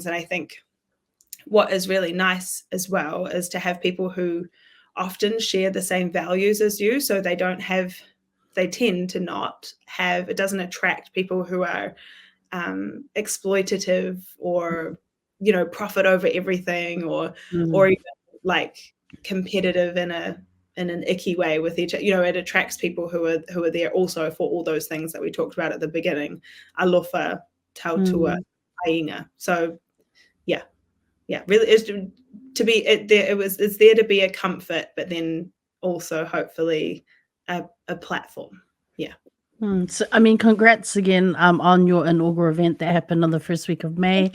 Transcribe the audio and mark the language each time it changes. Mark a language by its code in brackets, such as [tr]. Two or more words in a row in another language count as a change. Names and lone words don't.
[en] And I think what is really nice as well is to have people who often share the same values as you, so they tend to not have, it doesn't attract people who are exploitative, or profit over everything, or even like competitive in an icky way with each other. It attracts people who are there also for all those things that we talked about at the beginning, [sm] alofa, tautua, ainga. [en] So really is to be it's there to be a comfort, but then also hopefully a platform. So, I mean, congrats again on your inaugural event that happened on the first week of May.